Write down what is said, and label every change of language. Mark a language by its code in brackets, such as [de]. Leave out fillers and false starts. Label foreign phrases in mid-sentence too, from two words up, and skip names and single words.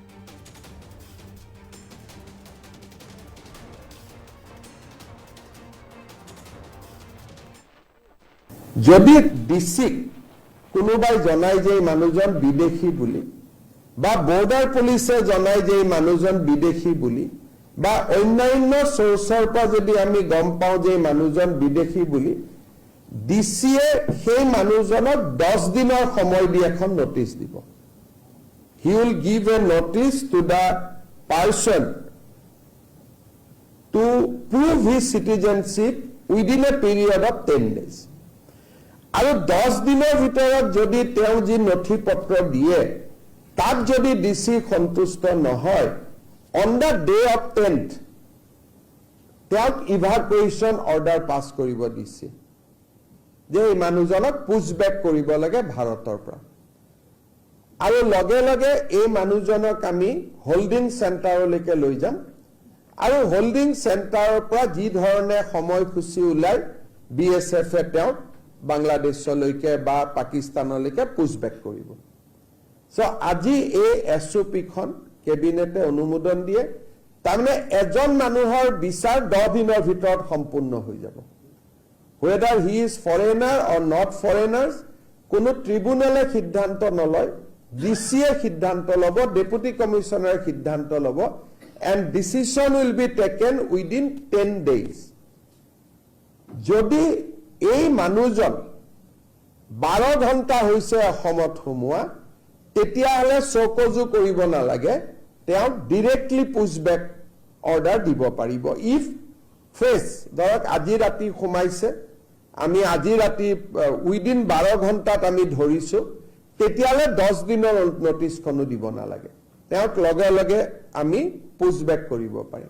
[as] যদি ডিচিক কোনোবাই জনায় যে মানুহজন বিদেশী বুলি, বা [en] border police [as] জনায় যে মানুহজন বিদেশী বুলি, বা অন্যান্য সোৰ্চৰ পৰা যদি আমি গম পাওঁ যে মানুহজন বিদেশী বুলি, ডিচিয়ে সেই মানুহজনক 10 দিনৰ সময় দি এখন নটিচ দিব। [en] He will give a notice to the person to prove his citizenship within a period of 10 days. [as] আৰু 10 দিনৰ ভিতৰত যদি তেওঁ যি নথি পত্ৰ দিয়ে তাত যদি ডিচি সন্তুষ্ট নহয়, [en] on the day of 10th [as] তেওঁক [en] evacuation order [as] পাছ কৰিব দিছে যে এই মানুহজনক পুজবেক কৰিব লাগে ভাৰতৰ পৰা। আৰু লগে লগে এই মানুহজনক আমি [en] holding centerলৈকে [as] লৈ যাম আৰু [en] holding centerৰ [as] পৰা যি ধৰণে সময়সূচী ওলাই BSF-এ তেওঁক বাংলাদেশলৈকে বা পাকিস্তানলৈকে পুজবেক কৰিব। সো আজি এই SOP-খন কেবিনেটে অনুমোদন দিয়ে। তাৰমানে এজন মানুহৰ বিচাৰ 10 দিনৰ ভিতৰত সম্পূৰ্ণ হৈ যাব। [en] whether he is foreigner or not foreigners, [as] কোনো ট্ৰিব্যুনেলে সিদ্ধান্ত নলয়, ডিচিয়ে সিদ্ধান্ত ল'ব, ডেপুটি কমিশনাৰে সিদ্ধান্ত ল'ব, [en] and decision will be taken within 10 days। [as] যদি এই মানুহজন 12 ঘণ্টা হৈছে অসমত সোমোৱা, তেতিয়াহ'লে চকজু কৰিব নালাগে, তেওঁক [en] directly pushback order [as] দিব পাৰিব। [en] if fresh [as] ধৰক আজি ৰাতি সোমাইছে, আমি আজি ৰাতি উইদিন 12 ঘণ্টাত আমি ধৰিছো, তেতিয়াহ'লে 10 দিনৰ নটিচখনো দিব নালাগে, তেওঁক লগে লগে আমি পুজবেক কৰিব পাৰিম।